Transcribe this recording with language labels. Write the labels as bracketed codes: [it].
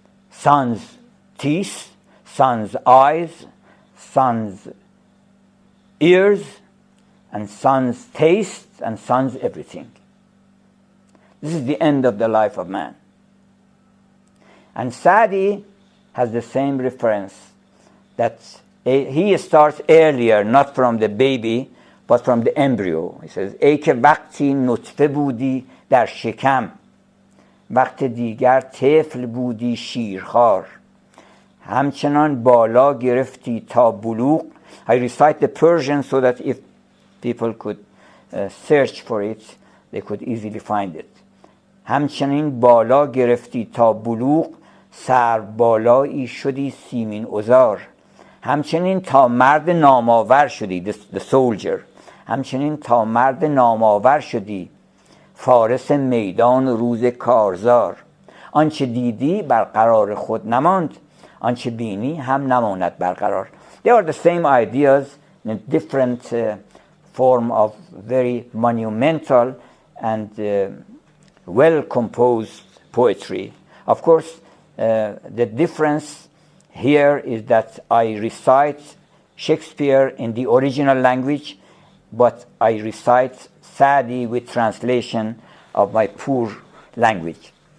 [en] Son's teeth, son's eyes, son's ears, and son's taste, and son's everything. This is the end of the life of man. And Saadi has the same reference, that he starts earlier, not from the baby, but from the embryo. He says, [fa] ای که وقتی نطفه بودی در شکم، وقت دیگر طفل بودی شیرخوار، همچنان بالا گرفتی تا بلوغ. [en] I recite the Persian so that if people could search for it, they could easily find it. [fa] همچنین بالا گرفتی تا بلوغ، سر بالایی شدی سیمین ازار. همچنین تا مرد نامآور شدی، [en] the soldier. [fa] همچنین تا مرد نامآور شدی، فارس میدان روز کارزار. آنچه دیدی برقرار خود نماند، آنچه بینی هم نماند برقرار. [en] They are the same ideas in a different form of very monumental and well-composed poetry. Of course, the difference here is that I recite Shakespeare in the original language, but I recite Saadi with translation of my poor language.